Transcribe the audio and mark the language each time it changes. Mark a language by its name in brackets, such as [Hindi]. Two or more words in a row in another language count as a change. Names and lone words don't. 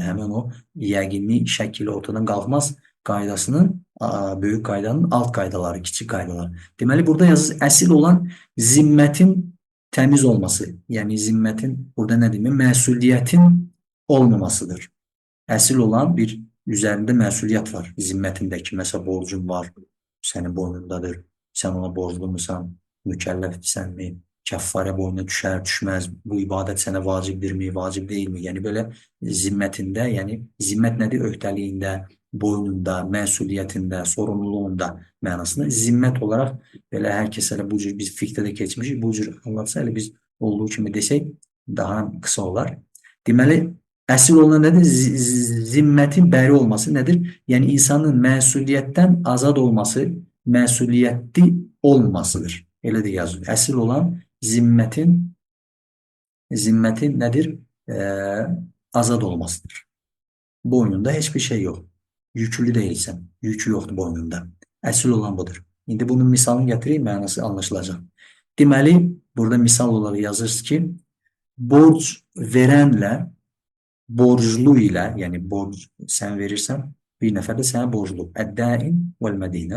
[Azerbaijani] Həmin o yəqinli şəkillə ortadan qalxmaz qaydasının, böyük qaydanın alt qaydaları, kiçik qaydaları. Deməli, burada yazır, əsil olan zimmətin təmiz olması. Yəni, zimmətin, burada nə demək? Məsuliyyətin olmamasıdır. Əsil olan bir üzərində məsuliyyət var. [Turkish] Zimmetindeki mesela borcun var. Senin boynundadır. Sen ona borclu musan? Mükellefsen mi? Keffare boynuna düşer düşmez. Bu ibadet sana vacibdir mi? Vacib değil mi? Yani böyle zimmetinde, yani zimmet nedir? [Azerbaijani] Öhdəliyində, boynunda, məsuliyyətində, sorumluluğunda mənasında. [Turkish] Zimmet olarak böyle herkes hele bu cür biz fikde de geçmişiz. Bu cür anlatsa hele [Azerbaijani] biz olduğu kimi desək [Turkish] daha kısa olar. [Azerbaijani] Deməli, əsil olan nedir? Zimmətin bəri olması nedir? Yani insanın məsuliyyətdən azad olması, məsuliyyətli olmasıdır. Elə də yazılır. Əsil olan zimmətin nedir? Azad olmasıdır. [Turkish] Boynunda hiçbir şey yok. Yüklü değilsen. Yükü yoktu boynunda. [Azerbaijani] Əsil olan budur. İndi bunun misalını gətireyim, mənası anlaşılacaq. Deməli, burada [Turkish] misal olarak [Azerbaijani] yazırsınız ki, borc verənlə borclu ilə, yəni borc sen verirsən, bir nəfər də sənə borclu. [Arabic] Əd-dain vəl-mədinə.